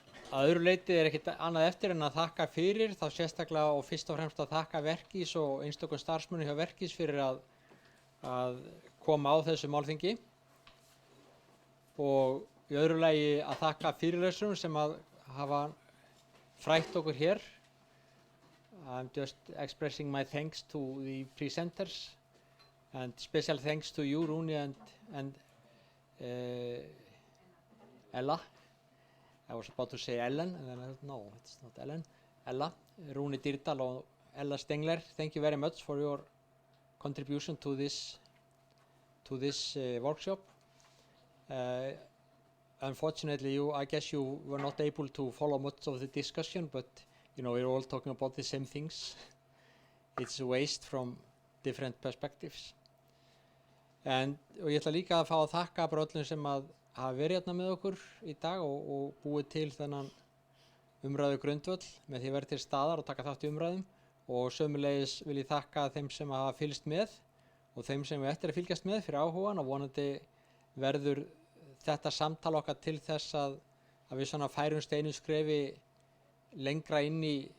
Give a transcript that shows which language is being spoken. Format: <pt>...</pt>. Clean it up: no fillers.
<is>Að öðru leyti ekkert annað eftir en að þakka fyrir, þá sérstaklega og fyrst og fremst að þakka Verkís og einstökum starfsmönnum hjá Verkís fyrir að koma á þessu málþingi. Og í öðru lagi að þakka fyrirlesurum sem að hafa frætt okkur hér.</is> <en>I'm just expressing my thanks to the presenters and special thanks to you, Rúni and Ella. I was about to say Ellen, and then I thought, no, it's not Ellen. Ella, Rúni Dýrdal og Ella Stengler, thank you very much for your contribution to this workshop. Unfortunately, I guess you were not able to follow much of the discussion, but you know, we're all talking about the same things. It's waste from different perspectives.</en> <is>Og ég ætla líka að fá að þakka bara öllum sem að hafa verið hérna með okkur í dag og búið til þennan umræðu grundvöll með því að vera til staðar og taka þátt í umræðum, og sömuleiðis vil ég þakka þeim sem hafa fylgst með og þeim sem við eftir að fylgjast með fyrir áhugan, og vonandi verður þetta samtal okkar til þess að við svona færumst einu skrefi lengra inn í</is>